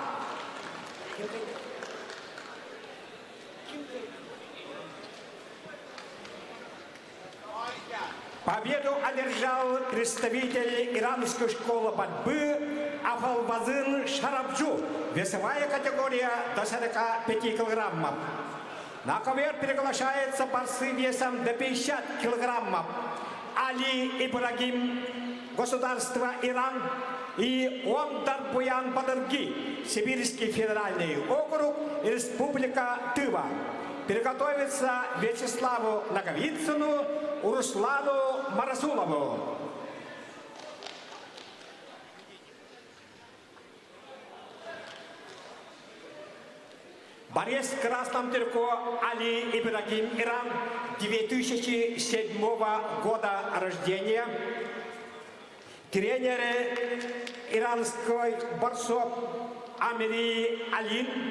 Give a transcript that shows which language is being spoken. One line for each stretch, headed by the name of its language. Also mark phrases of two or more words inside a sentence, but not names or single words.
Russian: Победу одержал представитель иранской школы борьбы Афалбазын Шарабжу. Весовая категория до 45 килограммов. На ковер приглашается борцы весом до 50 килограммов. Али Ибрагим, государство Иран, и Ондар Буян Бадарги, Сибирский федеральный округ, Республика Тыва. Приготовиться Вячеславу Наговицыну, Руслану Марасулову. Борец в красном трико Али Ибрагим, Иран, 2007 года рождения. Тренер иранской борцов Амири Алин.